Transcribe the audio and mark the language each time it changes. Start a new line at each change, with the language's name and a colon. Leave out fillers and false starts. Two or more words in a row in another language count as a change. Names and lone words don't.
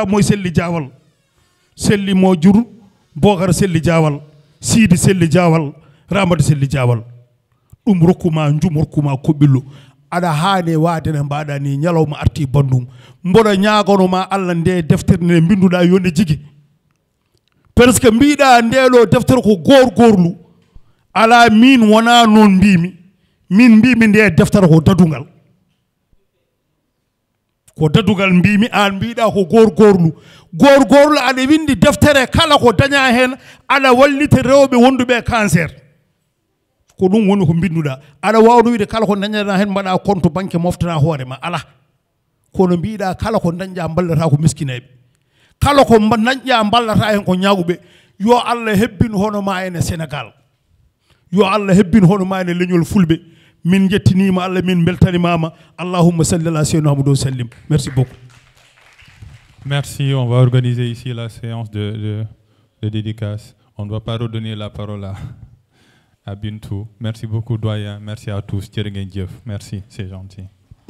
Fula: moy selli jawal selli mo jur Bokar selli jawal Sidi selli jawal Ramata selli jawal ɗum rokkuma njum rokkuma koɓɓillo aɗa haane waadene mbaɗa ni ñalawma arti bandum mboɗo ñagonoma Allah nde deftere nde binduɗa yonde jigui
French: par ce que
Fula: mbiɗa ndeɗo deftere ko gorgorlu ala min wona noon mbimi min mbimi nde deftere ko dadugal mbimi an mbiɗa ko gorgorlu aɗa windi deftere kala ko daña hen aɗa wallita rewɓe wonduɓe cancer ko ɗum woni ko binduɗa aɗa wawno wiide kala ko dañana hen mbaɗa
French: compte banque
Fula: moftana hoorema ala kono mbiɗa kala ko dañƴa ballata ko miskineɓe kala ko dañƴa ballata hen ko ñaguɓe yo Allah hebbin hono ma ene Sénégal yo Allah hebbin hono ma ene leñol fulɓe min jettinima Allah min beltanimama
Arabic: allahumma salli ala sayyidina Muhammad wa sallim.
French: Merci beaucoup. Merci, on va organiser ici la séance de dédicace. On ne va pas redonner la parole à Bintou. Merci beaucoup doyen, merci à tous. Merci, c'est gentil.